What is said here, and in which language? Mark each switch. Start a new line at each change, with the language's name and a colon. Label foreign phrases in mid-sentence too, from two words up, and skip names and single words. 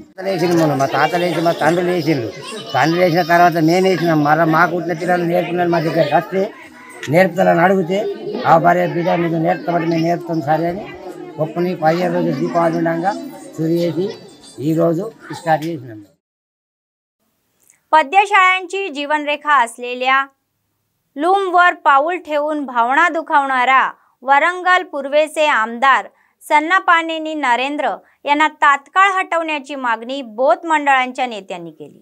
Telugu: మా తాతలు వేసి మా తండ్రులు వేసిండు. తండ్రులు వేసిన తర్వాత నేను వేసినాం. మళ్ళీ మాకు పుట్టిన పిల్లలు నేర్పుకున్నాను. మా దగ్గర వస్తే నేర్పుతాలని అడిగితే ఆ భార్య బిడ్డ మీకు నేర్పుతామంటే మేము నేర్పుతాం సరే అని ఒప్పుని 15 రోజులు దీపావళి ఉండగా సురు చేసి ఈరోజు స్టార్ట్ చేసినాం.
Marathi: पद्यशाळांची जीवनरेखा असलेल्या लूमवर पाऊल ठेवून भावना दुखावणारा वरंगल पूर्वेचे आमदार सन्नापानेनी नरेंद्र यांना तात्काळ हटवण्याची मागणी बोथ मंडळांच्या नेत्यांनी केली.